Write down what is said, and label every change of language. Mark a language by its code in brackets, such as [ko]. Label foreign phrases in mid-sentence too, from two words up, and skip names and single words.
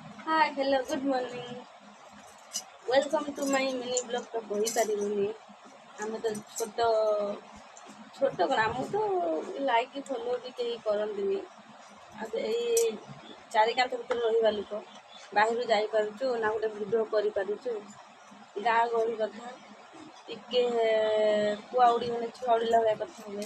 [en] Hi, hello, good morning. Welcome to my mini blog [or] ତ କହିପାରିବୁନି ଆମେ ତ ଛୋଟ କ'ଣ ଆମକୁ ତ ଲାଇକ୍ ଫଲୋ ବି କେହି କରନ୍ତିନି। ଆଉ ଏଇ ଚାରି କାନ୍ଥ ଭିତରେ ରହିବା ଲୋକ ବାହାରୁ ଯାଇପାରୁଛୁ ନା ଗୋଟେ ଭିଡ଼ିଓ କରିପାରୁଛୁ। ଗାଁ ଗହଳି କଥା ଟିକେ କୁଆଉଡ଼ି ମାନେ ଛୁଆଉଡ଼ିଲା ଭଳିଆ କଥା ହୁଏ।